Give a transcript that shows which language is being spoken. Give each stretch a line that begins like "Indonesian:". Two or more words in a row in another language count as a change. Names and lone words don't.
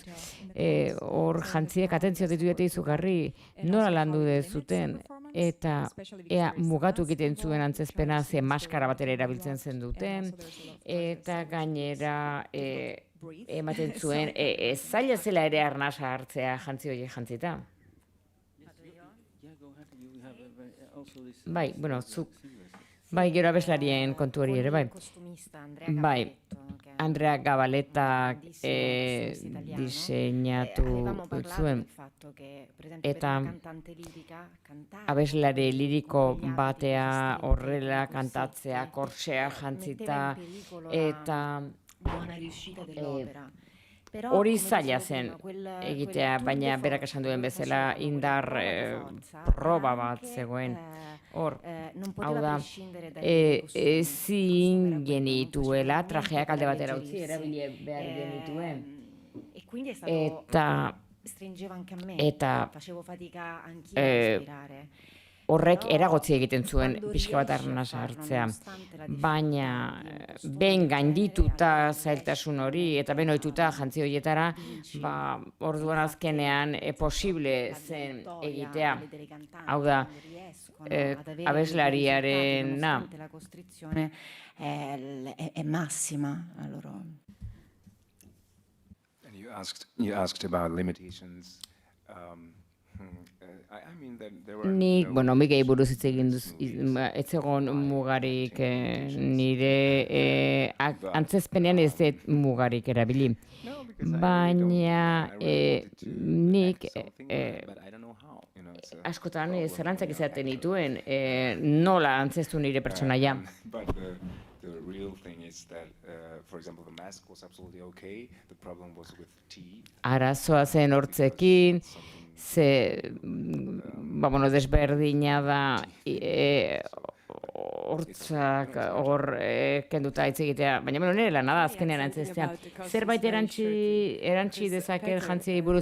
Basque: Hor jantziek atentzio ditu izugarri, nola landu dezuten? eta ea mugatu egiten zuen antzezpena ze maskara batera erabiltzen zen duten, eta gainera ematen zuen zaila zela ere arnasa hartzea jantzi horiek jantzita.
English: Yeah, go ahead. You have also this.
Basque: Bai, bueno, zuk, bai, gero abeslarien kontu hori ere, bai.
Italian: Costumista Andrea
Basque: Bai,
Italian: Gavaletto, che è
Basque: Andrea Gavaletak
Italian: grandissimo italiano.
Basque: diseinatu
Italian: Avevamo parlato
Basque: zuen,
Italian: del fatto che, per esempio,
Basque: eta
Italian: per una cantante lirica cantare
Basque: abeslari liriko
Italian: con gli abiti
Basque: batea,
Italian: consistenti,
Basque: horrela
Italian: con
Basque: kantatzea,
Italian: corsetti,
Basque: korsea
Italian: metteva
Basque: jantzita,
Italian: in pericolo
Basque: eta
Italian: la buona riuscita dell'opera. Però,
Basque: hori
Italian: come
Basque: zaila
Italian: dicevo
Basque: zen
Italian: prima,
Basque: egitea,
Italian: quel
Basque: baina
French: tour de
Basque: berak
French: force
Basque: esan duen
Italian: che
Basque: bezala
Italian: faceva,
Basque: indar
Italian: quella prova di forza,
Basque: proba
Italian: era
Basque: bat
Italian: anche,
Basque: zegoen. Hor,
Italian: non
Basque: hau
Italian: poteva
Basque: da,
Italian: prescindere dai costumi.
Basque: ezin genituela trajeak alde batera utzi, erabili behar genituen.
Italian: E quindi è stato
Basque: Eta
Italian: stringeva anche a me,
Basque: eta,
Italian: facevo fatica anch'io a respirare.
Basque: horrek
Italian: Però,
Basque: eragotzi egiten zuen
Italian: quando
Basque: pixka bat
Italian: riesci a
Basque: arnasa
Italian: farlo,
Basque: hartzea.
Italian: nonostante la
Basque: Baina
Italian: difficoltà di un costumi
Basque: behin
Italian: del genere,
Basque: gaindituta
Italian: allora
Basque: zailtasun hori
Italian: riesci
Basque: eta ben ohituta
Italian: a
Basque: jantzi horietara,
Italian: vinci
Basque: orduan azkenean posible
Italian: la
Basque: zen
Italian: vittoria
Basque: egitea.
Italian: dei cantanti,
Basque: Hau da,
Italian: quando riescono ad avere quei risultati,
Basque: abeslariarena
Italian: nonostante la costrizione è massima. Allora,
English: And you asked about limitations. I mean that there were
Basque: Nik,
English: no
Basque: bueno, mikei buruz hitz egin duz,
English: movies
Basque: ez egon
English: by
Basque: mugarik
English: limitations.
Basque: nire antzezpenean ez dut mugarik erabili.
English: No, because I
Basque: Baina
English: really wanted to
Basque: nik
English: act something, but I don't know how. You know, it's a
Basque: askotan
English: problem
Basque: zalantzak
English: when you're
Basque: izaten
English: actor.
Basque: dituen, nola antzestu nire pertsonaia.
English: But the real thing is that, for example, the mask was absolutely okay. The problem was with tea.
Basque: Arazoa zen hortzekin,
English: Something
Basque: ze, bueno, desberdina da, hortzak hor kenduta hitz egitea, baina bueno, nire lana da azkenean antzestea. Zerbait erantzi dezaket jantziei buruz.